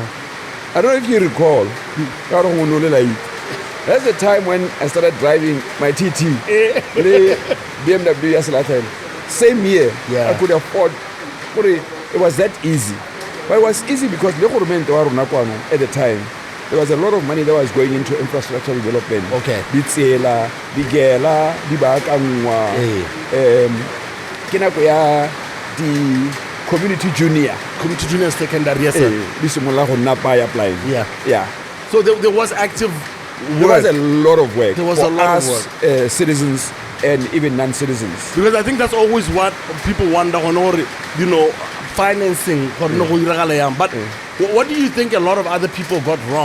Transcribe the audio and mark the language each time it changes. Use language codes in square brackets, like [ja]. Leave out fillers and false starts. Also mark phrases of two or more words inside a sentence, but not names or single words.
[en] I don't know if you recall. That's the time when I started driving my TT. the BMW S11. Same year. Yeah. I could afford. It was that easy. But it was easy because at the time, there was a lot of money that was going into infrastructure development. Okay. [tn] Ditsela, digela, dibakangwa. Ke nako ya di [en] community junior. Community junior secondary, yes, sir. [tn] Di simolola go nna [en] by applying. Yeah. Yeah. So there was active There work. was a lot of work. There was for a lot of us, citizens and even non-citizens. Because I think that's always what people wonder on, or, you know, financing. But what do you think a lot of other people got wrong?